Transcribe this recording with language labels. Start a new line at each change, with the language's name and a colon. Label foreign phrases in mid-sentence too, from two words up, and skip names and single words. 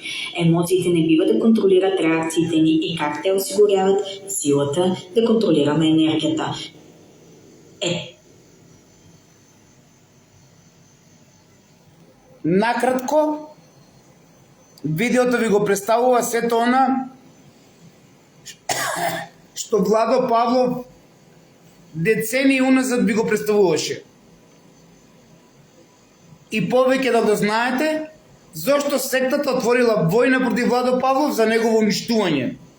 Bulgarian: Емоциите не бива да контролират реакциите ни и как те осигуряват силата да контролираме енергията.
Macedonian: Накратко, видеото ви го представува сето она што Владо Павлов децении уназад би го представуваше. И повеќе да го знаете, зошто сектата отворила војна против Владо Павлов за негово уништување.